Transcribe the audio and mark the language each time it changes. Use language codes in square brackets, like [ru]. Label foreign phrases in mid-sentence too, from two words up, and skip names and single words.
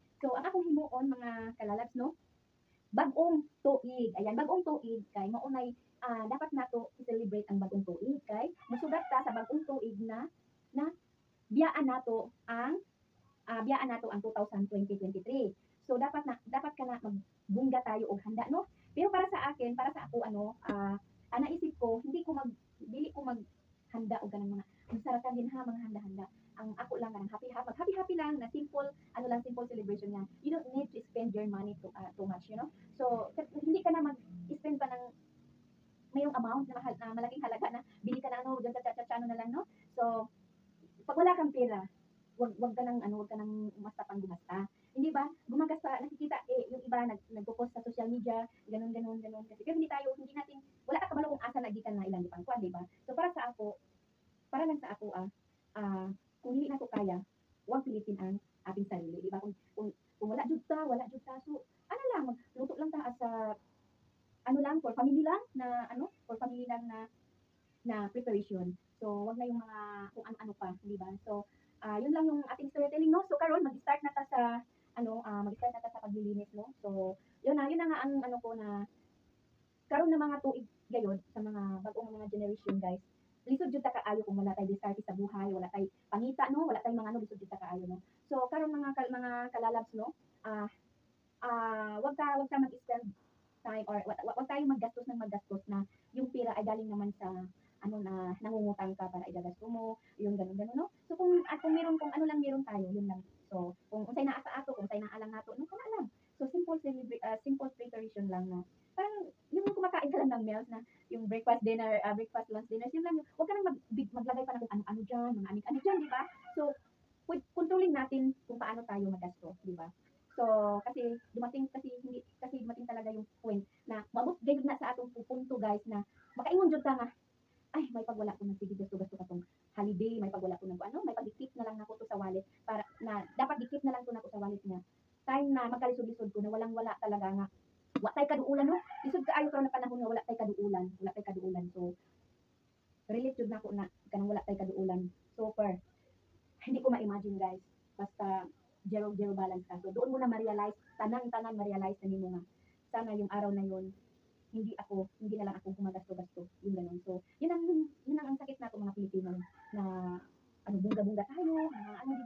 [ceb] So, ang akong himuon mga kalalabs, no? Bagong tuig. Ayan, bagong tuig kay maunay dapat nato i-celebrate ang bagong tuig kay musugat ta sa bagong tuig na biyaan nato ang 2023. So dapat ka na magbungga tayo og handa no. Pero para sa akin, para sa ako naisip ko dili ko maghanda og ganang mga masarakan din ha mga handa-handa. Ang ako lang kanang happy lang na [en] simple celebration [ceb] nga. [en] You don't need to spend your money too much, you know. [tl] So hindi ka na mag-spend pa ng mayong amount na malaking halaga na bili ka na diyan sa na lang no. So pag wala kang pera, wag ka nang umasta pang gumasta. Hindi ba? Gumagasta, nakikita yung iba nagpo-post sa [en] social media, [tl] ganun kasi pero hindi natin [ceb] wala ka kabalo kung asa nagikan na ilang pang kuan, [tl] di ba? So para lang sa ako kung hindi na to kaya, huwag pilitin ang ating sarili, di ba? [ceb] Kung wala jud ta, so ano lang, magluto lang ta as lang [en] for family [ceb] lang na preparation. [tl] So, wag na yung mga kung ano-ano pa, di ba? So, yun lang yung ating storytelling, no? So, [ceb] karon mag-start na ta sa paglilinis, no? So, yun na nga ang ko na karon na mga tuig gayud sa mga bagong mga generation, guys. Lisod jud ta kaayo kung wala tay diskarte sa buhay, wala tay pangita, no? Wala tay mga lisod jud ta kaayo, no? So, karon mga kalalabs, no? [tl] Wag ka mag- [en] spend time [tl] or wag tayo maggastos na yung pera ay galing naman sa na nangungutang ka para idagasto mo, yung ganun no? So kung meron tayo, yun lang. [ceb] So kung unsay naa sa ato, kung unsay naa lang nato, no kana lang. [tl] So [en] simple preparation [tl] lang na parang yung kumakain ka lang ulam ng meals na yung [en] breakfast, dinner, breakfast, lunch, dinner, [tl] yun lang yun. Huwag ka nang maglagay pa ng kung ano-ano dyan, mga anik-anik dyan, di ba? So, kontrolin natin kung paano tayo magasto, di ba? So, kasi dumating talaga yung point na [ceb] mabot gayud na sa atong punto guys na makaingon jud ka nga ay may pagwala ko ng sige gasto-gasto ka tong holiday, may pagwala ko ng ano, may pag-keep na lang nako to sa wallet para na dapat i-keep na lang to nako sa wallet niya. Time na magkalisod-lisod ko na walang-wala talaga nga wa tay kaduulan no. Lisod kaayo karon na panahon nga wala tay kaduulan, wala tay kaduulan. So, relate jud nako na kanang wala tay kaduulan. Super. [tl] Hindi ko ma-imagine guys. Basta [en] zero balance [tl] ka. So, doon mo na ma-realize, [ceb] tanang-tanang ma-realize na nimo nga [tl] sana yung araw na yun hindi na lang ako gumagasto-gasto, yung gano'n. So, yun ang sakit natin mga Pilipino na ano, bunga-bunga tayo, na ano, di ba?